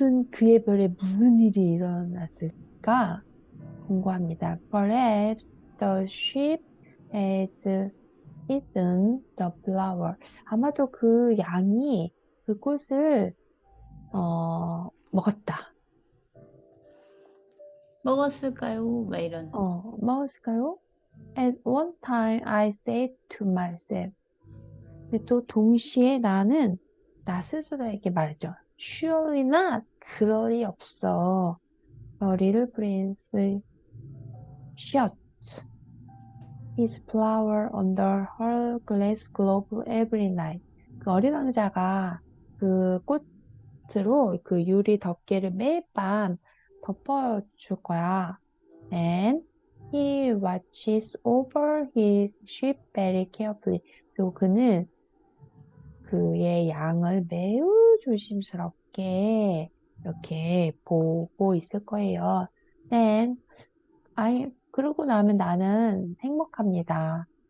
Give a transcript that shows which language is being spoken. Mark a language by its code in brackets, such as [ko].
[ko] 그의 별에 무슨 일이 일어났을까 궁금합니다. [en] Perhaps the ship has eaten the flower. [ko] 아마도 그 양이 그 꽃을 먹었다. 먹었을까요? 막 이런. 먹었을까요? [en] At one time I said to myself. [ko] 근데 또 동시에 나는 나 스스로에게 말했죠. [en] Surely not. [ko] 그럴 리 없어. [en] The little prince shut his flower under her glass globe every night. [ko] 그 어린 왕자가 그 꽃으로 그 유리 덮개를 매일 밤 덮어줄 거야. [en] And he watches over his sheep very carefully. [ko] 그리고 그는 그의 양을 매우 조심스럽게 이렇게 보고 있을 거예요. 그러고 나면 나는 행복합니다.